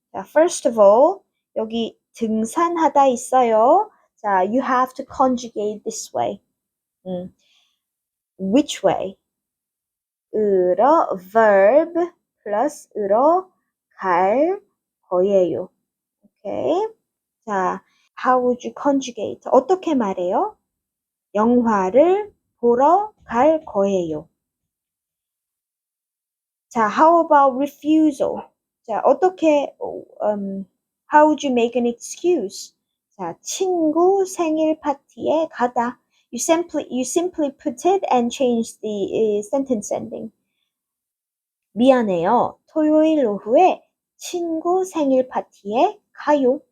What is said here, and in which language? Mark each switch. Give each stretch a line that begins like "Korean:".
Korean: 자,
English: first of all,
Korean: 여기 등산하다 있어요.
English: 자, you have to conjugate this way. Which way?
Korean: 으러
English: verb plus
Korean: 으러 갈 거예요.
English: Okay? 자, how would you conjugate?
Korean: 어떻게 말해요? 영화를 보러 갈 거예요.
English: 자, how about refusal? 자,
Korean: 어떻게,
English: how would you make an excuse?
Korean: 자, 친구 생일 파티에 가다.
English: You simply put it and change the sentence ending.
Korean: 미안해요. 토요일 오후에 친구 생일 파티에 가요.